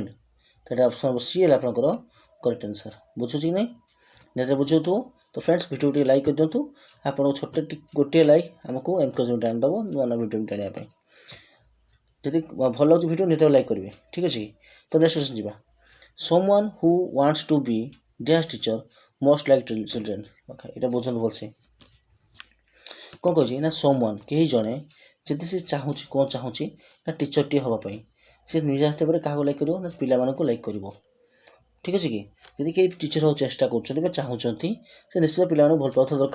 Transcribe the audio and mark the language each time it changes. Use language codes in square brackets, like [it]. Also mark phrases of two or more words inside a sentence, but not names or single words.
[or] ସେଇଟା ଅପସନ୍ ସି ହେଲା ଆପଣଙ୍କର [en] correct answer. [or] ବୁଝୁଛି କି ନାହିଁ? ନିହାତି ବୁଝୁଥିବ। ତ ଫ୍ରେଣ୍ଡସ୍ ଭିଡ଼ିଓ ଟିକେ ଲାଇକ୍ କରିଦିଅନ୍ତୁ, ଆପଣଙ୍କୁ ଛୋଟ ଗୋଟିଏ ଲାଇକ୍ ଆମକୁ ଏନକରେଜମେଣ୍ଟ ଆଣିଦେବ ନୂଆ ନୂଆ ଭିଡ଼ିଓ ଆଣିବା ପାଇଁ। ଯଦି ଭଲ ଲାଗୁଛି ଭିଡ଼ିଓ ନିହାତି ଲାଇକ୍ କରିବେ, ଠିକ୍ ଅଛି। ତ [en] next question [or] ଯିବା, [en] someone who wants to be their teacher most like children। [or] ଓକେ, ଏଇଟା ବୁଝନ୍ତୁ ଭଲସେ। କ'ଣ କହୁଛି ନା someone କେହି ଜଣେ ଯଦି ସେ ଚାହୁଁଛି, କ'ଣ ଚାହୁଁଛି ନା ଟିଚରଟିଏ ହେବା ପାଇଁ, ସେ ନିଜ ହାତରେ କାହାକୁ ଲାଇକ୍ କରିବ ନା ପିଲାମାନଙ୍କୁ ଲାଇକ୍ କରିବ, ଠିକ୍ ଅଛି କି? ଯଦି କେହି ଟିଚର ହେବାକୁ ଚେଷ୍ଟା କରୁଛନ୍ତି ବା ଚାହୁଁଛନ୍ତି, ସେ ନିଶ୍ଚିତ ପିଲାମାନଙ୍କୁ ଭଲ ପାଉଥିବା ଦରକାର।